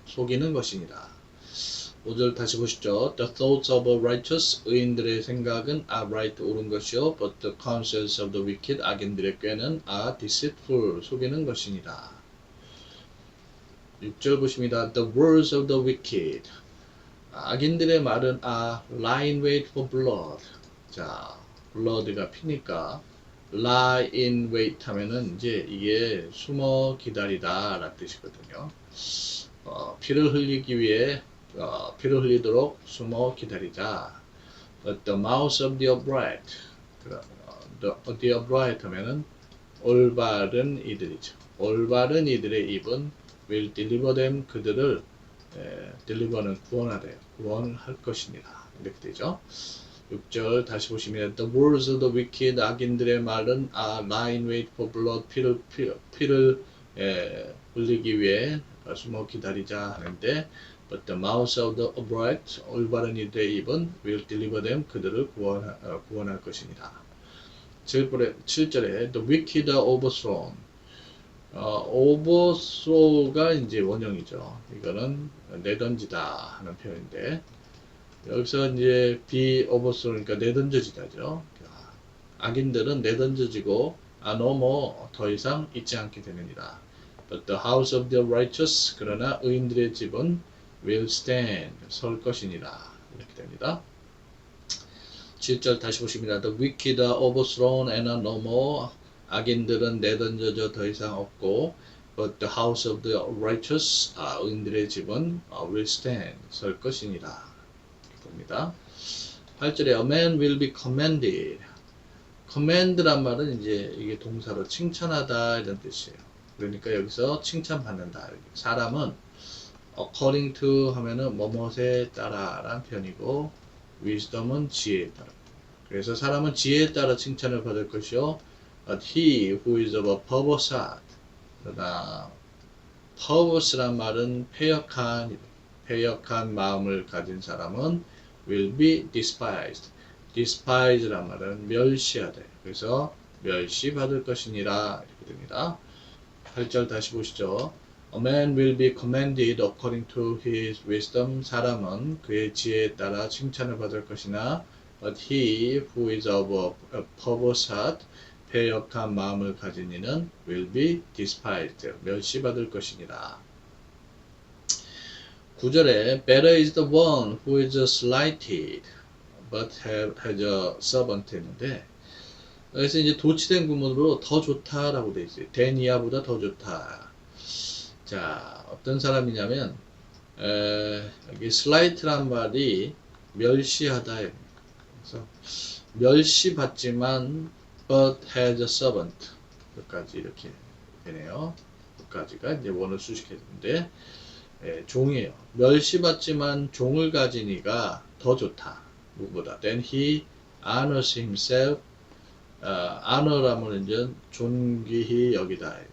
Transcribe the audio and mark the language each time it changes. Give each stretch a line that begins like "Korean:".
Korean: 속이는 것이니라. 5절 다시 보시죠.
English: The thoughts of the righteous,
Korean: 의인들의 생각은
English: are right,
Korean: 옳은 것이요.
English: But the counsels of the wicked,
Korean: 악인들의 꾀는
English: are deceitful,
Korean: 속이는 것이니라. 6절 보십니다.
English: The words of the wicked,
Korean: 악인들의 말은
English: are lie in wait for blood.
Korean: 자, blood가 피니까
English: lie in wait
Korean: 하면은 이제 이게 숨어 기다리다 라는 뜻이거든요. 피를 흘리기 위해 피를 흘리도록 숨어 기다리자.
English: But the mouth of the upright, the upright
Korean: 하면은 올바른 이들이죠. 올바른 이들의 입은
English: will deliver them,
Korean: 그들을 deliver는 구원할 것이니라. 이렇게 되죠.
English: 6절 다시 보시면 the words of the wicked,
Korean: 악인들의 말은
English: are lie in wait for blood,
Korean: 피를 흘리기 위해 숨어 기다리자 하는데,
English: but the mouth of the upright,
Korean: 올바른 이들의 입은
English: will deliver them,
Korean: 그들을 구원할 것이니라. 7절에
English: the wicked are overthrown.
Korean: overthrow가 이제 원형이죠. 이거는 내던지다 하는 표현인데, 여기서 이제 be overthrow니까 내던져지다죠. 악인들은 내던져지고
English: no more,
Korean: 더 이상 있지 않게 되느니라.
English: But the house of the righteous,
Korean: 그러나 의인들의 집은
English: will stand,
Korean: 설 것이니라. 이렇게 됩니다. 7절 다시 보십니다.
English: The wicked are overthrown and are no more.
Korean: 악인들은 내던져져 더 이상 없고,
English: But the house of the righteous,
Korean: 의인들의 집은
English: will stand,
Korean: 설 것이니라. 봅니다. 8절에
English: a man will be commended.
Korean: command란 말은 이제 이게 동사로 칭찬하다 이런 뜻이에요. 그러니까 여기서 칭찬받는다. 사람은
English: according to
Korean: 하면은 뭐뭐에 따라라는 표현이고 wisdom은 지혜에 따라. 그래서 사람은 지혜에 따라 칭찬을 받을 것이요.
English: But he who is of a perverse heart.
Korean: 그러나 perverse란 말은 패역한 마음을 가진 사람은
English: will be despised.
Korean: despise란 말은 멸시하다. 그래서 멸시받을 것이니라 이렇게 됩니다. 8절 다시 보시죠.
English: A man will be commended according to his wisdom.
Korean: 사람은 그의 지혜에 따라 칭찬을 받을 것이나
English: but he who is of a perverse heart
Korean: 패역한 마음을 가진 이는
English: will be despised.
Korean: 멸시받을 것이니라.
English: 9절에 better is the one who is slighted but has a servant
Korean: 했는데 그래서 이제 도치된 구문으로 더 좋다라고 되어 있어요. than 이하보다 더 좋다. 자, 어떤 사람이냐면 여기 slight란 말이 멸시하다. 그래서 멸시받지만
English: but has a servant.
Korean: 여기까지 이렇게 되네요. 여기까지가 이제 원을 수식했는데 종이에요. 멸시받지만 종을 가진 이가 더 좋다. 누구보다.
English: Then he honors himself.
Korean: honor라면 이제 존귀히 여기다.